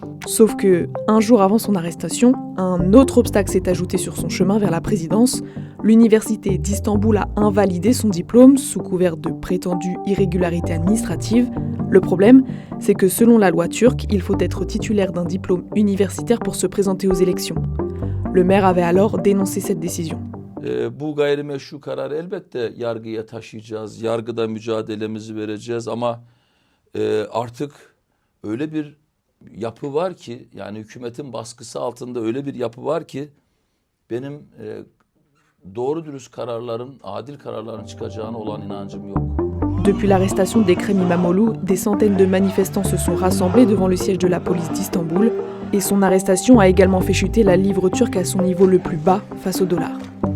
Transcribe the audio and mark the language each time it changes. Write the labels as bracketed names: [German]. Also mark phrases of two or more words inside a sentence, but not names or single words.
[French] Sauf que, un jour avant son arrestation, un autre obstacle s'est ajouté sur son chemin vers la présidence. L'université d'Istanbul a invalidé son diplôme sous couvert de prétendues irrégularités administratives. Le problème, c'est que selon la loi turque, il faut être titulaire d'un diplôme universitaire pour se présenter aux élections. Le maire avait alors dénoncé cette décision. [Turkish] Bu gayrimeşru kararı elbette yargıya taşıyacağız. Yargıda mücadelemizi vereceğiz ama artık öyle bir yapı var ki, yani hükümetin baskısı altında öyle bir yapı var ki benim doğru dürüst kararların, adil kararların çıkacağına olan inancım yok. [French] Depuis l'arrestation d'Ekrem İmamoğlu, des centaines de manifestants se sont rassemblés devant le siège de la police d'Istanbul et son arrestation a également fait chuter la livre turque à son niveau le plus bas face au dollar.